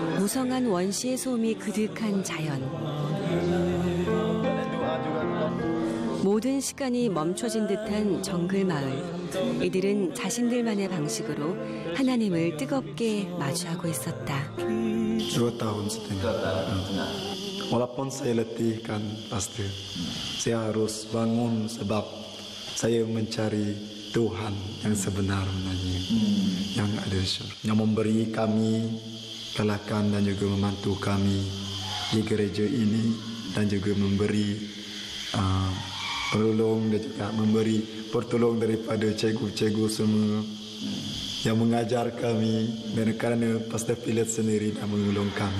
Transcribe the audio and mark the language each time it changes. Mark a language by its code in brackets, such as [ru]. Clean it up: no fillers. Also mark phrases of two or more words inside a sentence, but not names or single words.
[ko] 무성한 원시의 소음이 그득한 자연. 모든 시간이 멈춰진 듯한 정글 마을. 이들은 자신들만의 방식으로 하나님을 뜨겁게 마주하고 있었다. [ms] 2 tahun setengah. Walaupun saya letih kan pasti, saya harus bangun sebab saya mencari Tuhan yang sebenarnya, yang ada di surga, yang memberi kami kelakan dan juga membantu kami di gereja ini dan juga memberi pertolong dan juga memberi pertolong daripada cikgu-cikgu semua yang mengajar kami dan kerana Pastor Philip sendiri dan menolong kami.